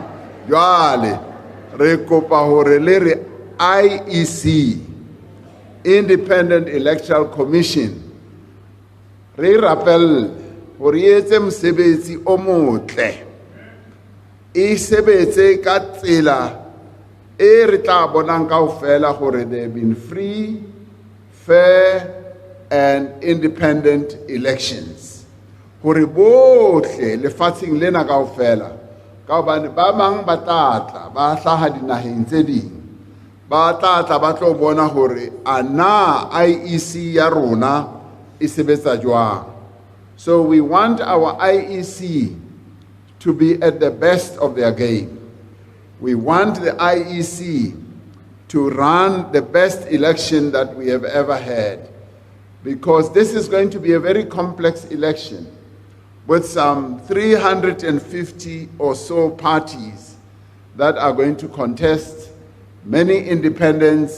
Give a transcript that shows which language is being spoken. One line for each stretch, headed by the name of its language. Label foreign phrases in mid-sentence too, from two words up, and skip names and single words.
Southern Sotho: Jwale re kopa hore le re IEC, Independent Electoral Commission, re rapelle hore e etse mosebetsi o motle. E sebetse ka tsela e re tla bonang kaofela hore
English: they have been free, fair and independent elections.
Southern Sotho: Hore bohle lefatsheng lena kaofela, ka hobane ba mang ba tlatla ba hlaha dinaheng tse ding, ba tlatla ba tlo bona hore ana IEC ya rona e sebetsa jwang.
English: So we want our IEC to be at the best of their game. We want the IEC to run the best election that we have ever had, because this is going to be a very complex election with some 350 or so parties that are going to contest, many independents.